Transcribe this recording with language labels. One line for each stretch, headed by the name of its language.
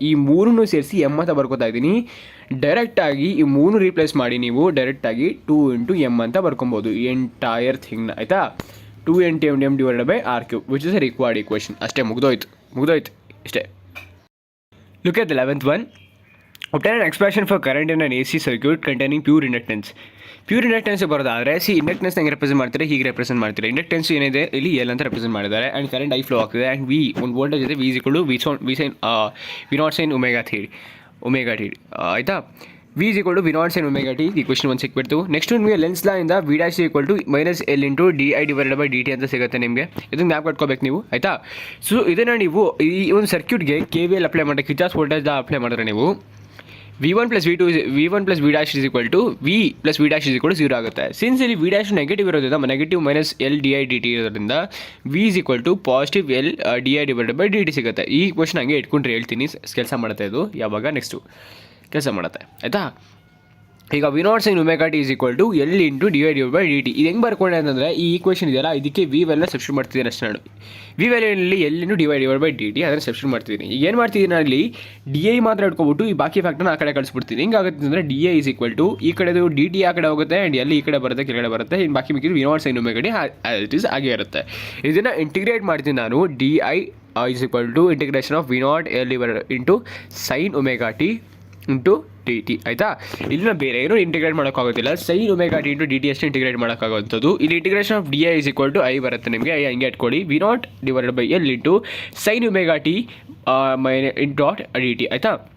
Kannada: ಈ ಮೂರನ್ನು ಸೇರಿಸಿ m ಅಂತ ಬರ್ಕೋತಾ ಇದ್ದೀನಿ. ಡೈರೆಕ್ಟಾಗಿ ಈ 3 ರೀಪ್ಲೇಸ್ ಮಾಡಿ ನೀವು ಡೈರೆಕ್ಟಾಗಿ 2 ಇಂಟು m ಅಂತ ಬರ್ಕೊಬೋದು ಈ ಎಂಟೈರ್ ಥಿಂಗ್ನ ಆಯಿತಾ.
English: 2 × m divided by r³ which is a required equation.
Kannada: ಅಷ್ಟೇ, ಮುಗ್ದೋಯ್ತು ಇಷ್ಟೇ.
English: Look at the 11th one. Obtain an expression for current in an AC circuit containing pure inductance.
Kannada: Pure inductance ಬರೋದಾದರೆ inductance ಹೆಂಗೆ represent ಮಾಡ್ತಾರೆ, ಹೀಗೆ represent ಮಾಡ್ತಾರೆ. Inductance ಏನಿದೆ ಇಲ್ಲಿ L ಅಂತ ರೆಪ್ರೆಸೆಂಟ್ ಮಾಡಿದ್ದಾರೆ. ಆ್ಯಂಡ್ ಕರೆಂಟ್ I ಫ್ಲೋ ಆಗ್ತಿದೆ. ಆ್ಯಂಡ್ ವಿ ಒಂದು ವೋಲ್ಟೇಜ್ ಇದೆ, V V0 sin omega T ಆಯಿತಾ. V V0 sin omega T. ಈ ಕ್ವೆಶ್ಚನ್ ಒಂದು ಸಿಕ್ಬಿಡ್ತು. ನೆಕ್ಸ್ಟ್ ನಿಮಗೆ ಲೆನ್ಸ್ ಲಾ ಇಂದ V' -L into di divided by dt ಅಂತ ಸಿಗುತ್ತೆ ನಿಮಗೆ. ಇದನ್ನು ಮ್ಯಾಪ್ ಕಟ್ಕೋಬೇಕು ನೀವು ಆಯಿತಾ. ಸೊ ಇದನ್ನು ನೀವು ಈ ಒಂದು ಸರ್ಕ್ಯೂಟ್ಗೆ KVL ಅಪ್ಲೈ ಮಾಡಿ, ಕಿರ್ಚಾಫ್ ವೋಲ್ಟೇಜ್ ಅಪ್ಲೈ ಮಾಡಿದ್ರೆ ನೀವು
English: V1 + V' is equal to V + V' is equal to 0
Kannada: ಆಗುತ್ತೆ. ಸಿನ್ಸ್ ಇಲ್ಲಿ V' ನೆಗೆಟಿವ್ ಇರೋದ್ರಿಂದ, ನೆಗೆಟಿವ್ -L di dt ಇರೋದ್ರಿಂದ V is equal to positive L di divided by dt ಸಿಗುತ್ತೆ. ಈ question ಹಂಗೆ ಇಟ್ಕೊಂಡ್ರೆ ಹೇಳ್ತೀನಿ, ಕೆಲಸ ಮಾಡುತ್ತೆ ಇದು. ಯಾವಾಗ ನೆಕ್ಸ್ಟು ಕೆಲಸ ಮಾಡುತ್ತೆ ಆಯಿತಾ.
English: ಈಗ V0 sin omega t is equal to L into di divided by dt.
Kannada: ಇದು ಹೆಂಗೆ ಬರ್ಕೊಂಡೆ ಅಂತಂದರೆ, ಈ ಈಕ್ವೇಷನ್ ಇದೆಯಲ್ಲ, ಇದಕ್ಕೆ V ವ್ಯಾಲ್ಯೂನ ಸಬ್ಸ್ಟಿಟ್ಯೂಟ್ ಮಾಡ್ತಿದ್ದೀನಿ ಅಷ್ಟೇ ನಾನು. V ವ್ಯಾಲ್ಯೂನಲ್ಲಿ L into divided by dt ಅದನ್ನು ಸಬ್ಸ್ಟಿಟ್ಯೂಟ್ ಮಾಡ್ತಿದ್ದೀನಿ. ಈಗ ಏನು ಮಾಡ್ತಿದ್ದೀನಿ ನಾನು ಇಲ್ಲಿ di ಮಾತ್ರ ಇಟ್ಕೊಬಿಟ್ಟು ಈ ಬಾಕಿ ಫ್ಯಾಕ್ಟರ್ನ ಆ ಕಡೆ ಕಳಿಸ್ಬಿಡ್ತೀನಿ. ಹಿಂಗಾಗುತ್ತೆ ಅಂದರೆ di is equal to ಈ ಕಡೆದು dt ಆ ಕಡೆ ಹೋಗುತ್ತೆ ಆ್ಯಂಡ್ L ಈ ಕಡೆ ಬರುತ್ತೆ, ಕೆಳಗಡೆ ಬರುತ್ತೆ. ಇನ್ನು ಬಾಕಿ ಮಿಕ್ಕಿದ್ದು V0 sin omega T it is ಹಾಗೆ ಇರುತ್ತೆ. ಇದನ್ನು ಇಂಟಿಗ್ರೇಟ್ ಮಾಡ್ತೀನಿ ನಾನು.
English: di is equal to integration of V0 L into sin omega t into dt ಆಯಿತಾ.
Kannada: ಇಲ್ಲಿನ ಬೇರೆ ಏನೂ ಇಂಟಿಗ್ರೇಟ್ ಮಾಡೋಕ್ಕಾಗೋದಿಲ್ಲ. sin omega T into dt ಅಷ್ಟು ಇಂಟಿಗ್ರೇಟ್ ಮಾಡೋಕ್ಕಾಗೋಂಥದ್ದು.
English: ಇಲ್ಲಿ integration of di is equal to I
Kannada: ಬರುತ್ತೆ ನಿಮಗೆ. ಹಂಗೆ ಇಟ್ಕೊಳ್ಳಿ.
English: V0 divided by L into sin omega t dot dt ಆಯಿತಾ.